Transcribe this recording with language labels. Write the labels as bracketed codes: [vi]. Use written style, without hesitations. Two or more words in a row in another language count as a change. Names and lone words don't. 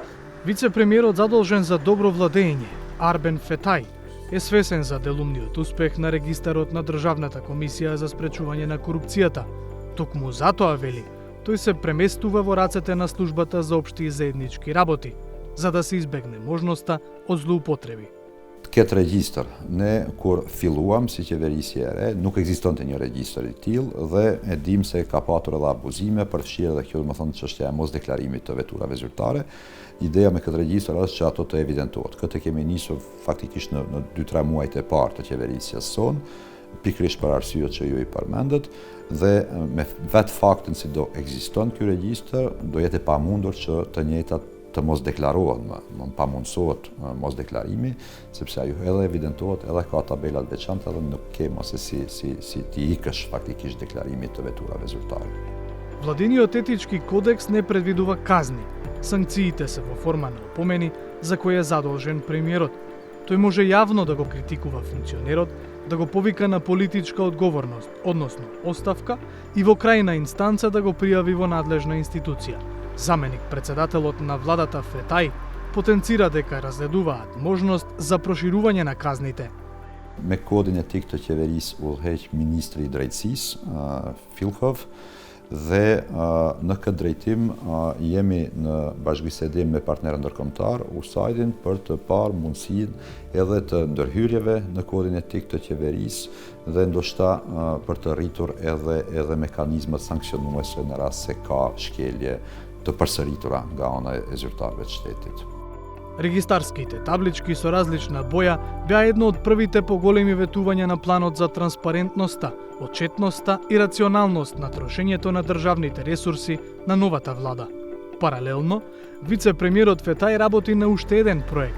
[mk] Вице-премиерот задолжен за добро владење, Арбен Фетај, е свесен за делумниот успех на регистарот на Државната комисија за спречување на корупцијата. Токму затоа, вели, тој се преместува во рацете на Службата за општи и заеднички работи, за да се избегне можноста од злоупотреби. [sq] Këtë regjistër, ne kur filluam si qeverisje e re, nuk ekzistonte një regjistër I tillë dhe e dim se ka patur edhe abuzime, përfshirë edhe kjo, domethënë, çështja e mosdeklarimit të veturave zyrtare. Ideja me këtë regjistër është që ato të evidentohet. Këtë kemi nisur faktikisht në 2-3 muajt e parë të qeverisjes sonë, pikërisht për arsyet që ju I përmendët, dhe me vetë faktin se do ekziston ky regjistër, do jetë e pamundur që të njëjtat të mos deklarohen, pamundsohet mos deklarimi, sepse ajo edhe evidentohet, edhe ka tabelat veçanta dhe nuk ke mos e si ti ikësh faktikisht deklarimit të veturave zyrtare. [mk] Владиниот етички кодекс не предвидува казни. Санкциите се во форма на опомени за кои е задолжен премиерот. тој може јавно да го критикува функционерот, да го повика на политичка одговорност, односно оставка, и во крајна инстанца да го пријави во надлежна институција. Заменик председателот на владата Фетај потенцира дека разгледуваат можност за проширување на казните. [sq] Me kodin e tik të qeverisë udhëheq ministri i drejtësisë, Filhov, dhe në këtë drejtim jemi në bashkëbisedim me partnerë ndërkombëtar, USAID-in, për të parë mundësinë edhe të ndërhyrjeve në kodin etik të qeverisë dhe ndoshta për të rritur edhe mekanizmat sankcionuese në rast se ka shkelje të përsëritura nga ana e zyrtarëve të shtetit. [mk] Регистарските таблички со различна боја беа едно од првите поголеми ветувања на планот за транспарентноста, отчетноста и рационалност на трошењето на државните ресурси на новата влада. Паралелно, вице-премиерот Фетај работи на уште еден проект.